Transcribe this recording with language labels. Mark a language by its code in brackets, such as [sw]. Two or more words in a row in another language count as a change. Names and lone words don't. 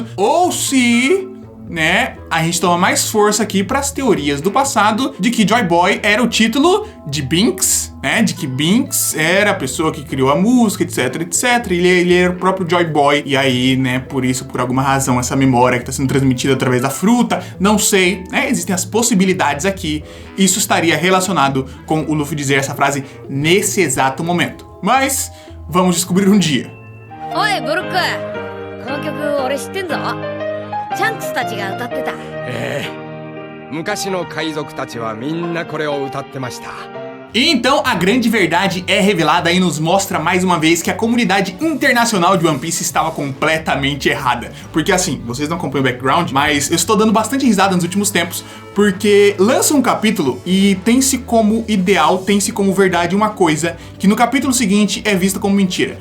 [pt] Ou se, né, a gente toma mais força aqui pras teorias do passado de que Joy Boy era o título de Binks, né, de que Binks era a pessoa que criou a música, etc, etc, ele era o próprio Joy Boy, e aí, né, por isso, por alguma razão, essa memória que tá sendo transmitida através da fruta, não sei, né, existem as possibilidades aqui, isso estaria relacionado com o Luffy dizer essa frase nesse exato momento, mas vamos descobrir um dia. Oi, Brook, [ja] この曲俺知ってんぞ。チャンクスたちが歌ってた。昔の海賊たちはみんなこれを歌ってました。 [pt] E então a grande verdade é revelada e nos mostra mais uma vez que a comunidade internacional de One Piece estava completamente errada. Porque assim, vocês não acompanham o background, mas eu estou dando bastante risada nos últimos tempos, porque lança um capítulo e tem-se como ideal, tem-se como verdade uma coisa que no capítulo seguinte é vista como mentira.